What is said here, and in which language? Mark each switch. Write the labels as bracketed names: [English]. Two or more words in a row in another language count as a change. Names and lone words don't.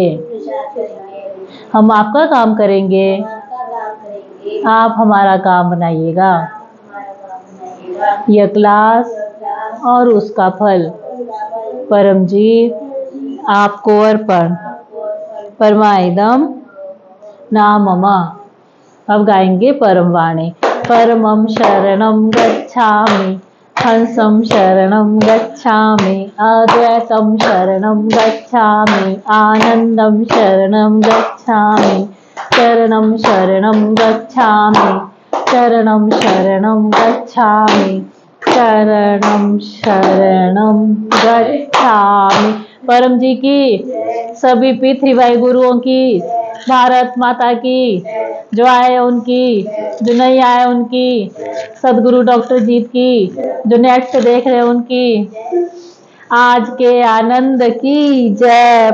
[Hindi] हम आपका काम करेंगे, आप हमारा काम बनाइएगा। यह क्लास और उसका फल परम जी आपको अर्पण। [Sanskrit] परमाइदम नामम। [Hindi] अब गाएंगे परम वाणी। [Pali] परमं शरणं गच्छामि, हंसं शरणं गच्छामि, अद्वैतं शरणं गच्छामि, आनंदं शरणं गच्छामि, चरणं शरणं गच्छामि, चरणं शरणं गच्छामि, चरणं शरणं गच्छामि। [Hindi] परम जी की, सभी P3Y गुरुओं की, भारत माता की, जो आए उनकी, जो नहीं आए उनकी, सदगुरु डॉक्टर जीत की, जो नेट से देख रहे हैं उनकी, आज के आनंद की जय।